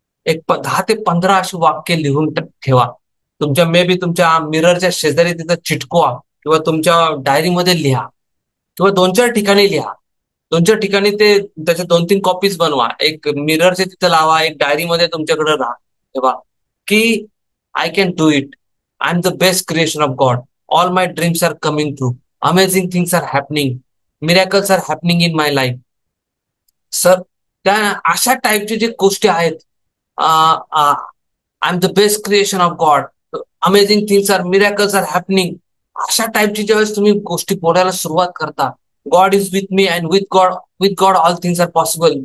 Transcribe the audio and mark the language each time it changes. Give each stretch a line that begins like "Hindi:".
Marathi: 10 ते 15 अशी वाक्य लिहून ठेवा. मे बी तुमच्या मिररच्या शेजारी तिथं चिटकवा, किंवा तुमच्या डायरीमध्ये लिहा, किंवा 2-4 ठिकाणी लिहा. 2-4 ठिकाणी त्याच्या 2-3 कॉपीज बनवा. एक मिररचे तिथं लावा, एक डायरीमध्ये तुमच्याकडे राहा तेव्हा, की
English: I can do it. I am the best creation of God. All my dreams are coming true. Amazing things are happening. Miracles are happening in my life.
Marathi: Sir, त्या अशा टाईपच्या जे गोष्टी आहेत,
English: I am the best creation of God, amazing things are, miracles are happening,
Marathi: अशा टाईपची ज्यावेळेस तुम्ही गोष्टी बोलायला सुरुवात करता,
English: God is with me and with God all things are possible.